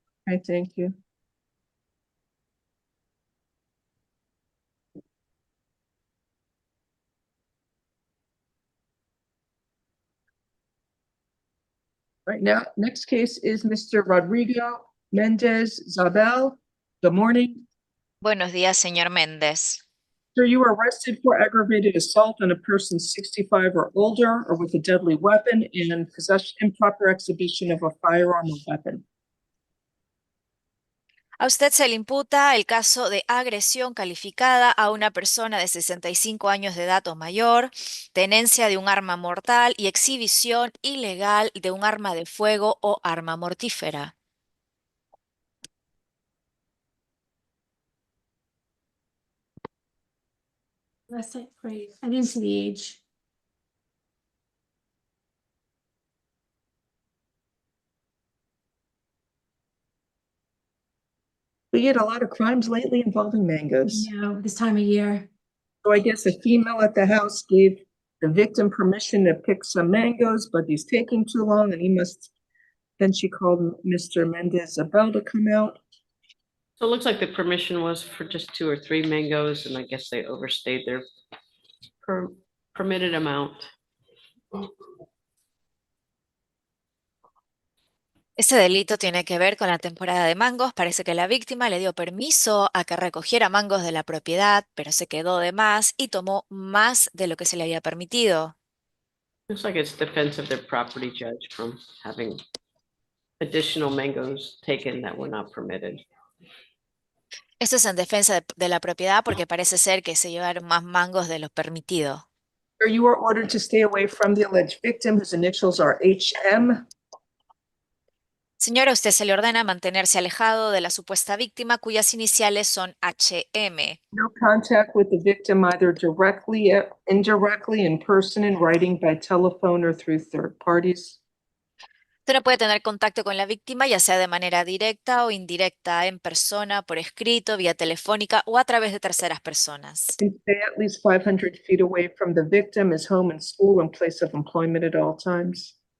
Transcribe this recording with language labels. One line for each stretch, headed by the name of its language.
English: Okay, thank you. Right now, next case is Mr. Rodrigo Mendez Zabel. Good morning.
Spanish: Buenos días, señor Méndez.
English: Sir, you were arrested for aggravated assault on a person 65 or older or with a deadly weapon and possession, improper exhibition of a firearm or weapon.
Spanish: A usted se le imputa el caso de agresión calificada a una persona de 65 años de edad o mayor, tenencia de un arma mortal y exhibición ilegal de un arma de fuego o arma mortífera.
English: That's it, great. I didn't see the age. We get a lot of crimes lately involving mangoes. Yeah, this time of year. So I guess a female at the house gave the victim permission to pick some mangoes, but he's taking too long and he must, then she called Mr. Mendez-Abel to come out. So it looks like the permission was for just 2 or 3 mangoes, and I guess they overstayed their permitted amount.
Spanish: Este delito tiene que ver con la temporada de mangos. Parece que la víctima le dio permiso a que recogiera mangos de la propiedad, pero se quedó de más y tomó más de lo que se le había permitido.
English: Looks like it's defense of their property judge from having additional mangoes taken that were not permitted.
Spanish: Esto es en defensa de la propiedad porque parece ser que se llevaron más mangos de los permitidos.
English: You are ordered to stay away from the alleged victim whose initials are HM.
Spanish: Señora, a usted se le ordena mantenerse alejado de la supuesta víctima cuyas iniciales son HM.
English: No contact with the victim either directly, indirectly, in person, in writing, by telephone, or through third parties.
Spanish: Usted no puede tener contacto con la víctima, ya sea de manera directa o indirecta, en persona, por escrito, vía telefónica o a través de terceras personas.
English: And stay at least 500 feet away from the victim, his home and school, and place of employment at all times.